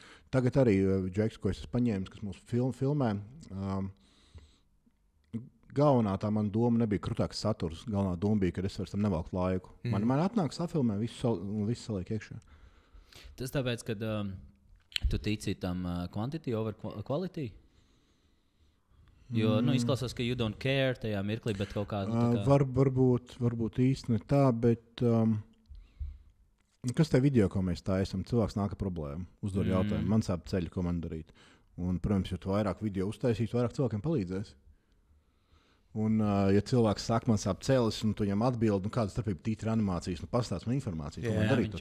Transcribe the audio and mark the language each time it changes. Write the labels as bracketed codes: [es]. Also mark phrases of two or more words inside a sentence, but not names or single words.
[lv] Tagad arī džeks, ko es paņēmu, kas mūsu filmē, galvenā tā mana doma nebija krutāks saturs. Galvenā doma bija, ka es vairs tam nevalku laiku. Man atnāk safilmē, visu saliek iekšā. Tas tāpēc, ka tu tici tam [en] quantity over quality? [lv] Jo izklausās, ka [en] you don't care [lv] tajā mirklī, bet kaut kāda... Varbūt īsti ne tā, bet... Kas tajā video, ko mēs taisam? Cilvēks nāk ar problēmu, uzdod jautājumu. Man sāp ceļi, ko man darīt. Un, protams, jo tu vairāk video uztaisīs, vairāk cilvēkiem palīdzēs. Un, ja cilvēks saka, man sāp celis, un tu viņam atbildi, kāda starpība tītra animācijas, pastāst man informāciju, ko man darīt.